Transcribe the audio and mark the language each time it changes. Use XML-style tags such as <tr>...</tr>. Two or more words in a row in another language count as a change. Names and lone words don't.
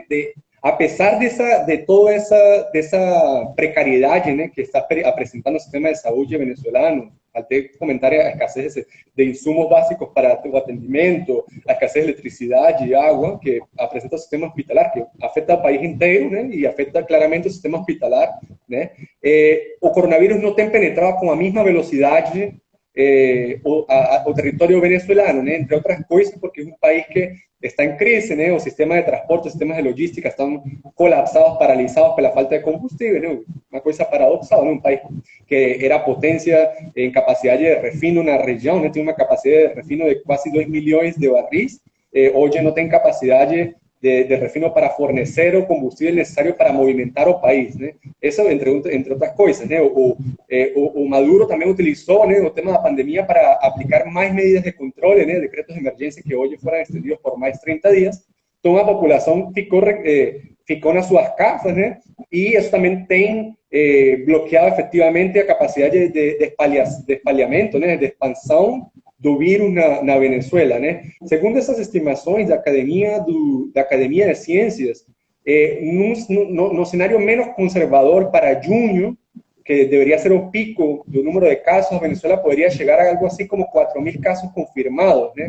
<pt>Apesar de toda dessa precariedade, né, que está apresentando o sistema de saúde venezuelano, até comentar a escassez de insumos básicos para o atendimento, a escassez de eletricidade e água que apresenta o sistema hospitalar, que afeta o país inteiro, né, e afeta claramente o sistema hospitalar, né? O coronavírus não tem penetrado com a mesma velocidade o</pt> <es>territorio venezolano, ¿no? Entre otras cosas porque es un país que está en crisis, ¿no? Los sistemas de transporte, los sistemas de logística están colapsados, paralizados por la falta de combustible, ¿no? Una cosa paradoxal, ¿no? Un país que era potencia en capacidad de refino, una región, ¿no? Tiene una capacidad de refino de casi 2 millones de barriles, hoy no tiene capacidad de refino para</es> <pt>fornecer o</pt> <es>combustible necesario para</es> <pt>movimentar o país,</pt> <es>¿no? Eso entre otras cosas, ¿no? O Maduro también utilizó, ¿no?, el tema de la pandemia para aplicar más medidas de control, ¿no?, decretos de emergencia que hoy fueron extendidos por más de 30 días. Toda la población ficó en sus casas, ¿no? Y eso también tiene bloqueado efectivamente la capacidad de espalhamento, ¿no?, de expansión</es> <pt>do vírus na Venezuela, né? Segundo essas estimações da Academia de Ciências, no cenário menos conservador para junho, que deveria ser o pico do número de casos, a Venezuela poderia chegar a algo assim como 4.000 casos confirmados, né?</pt>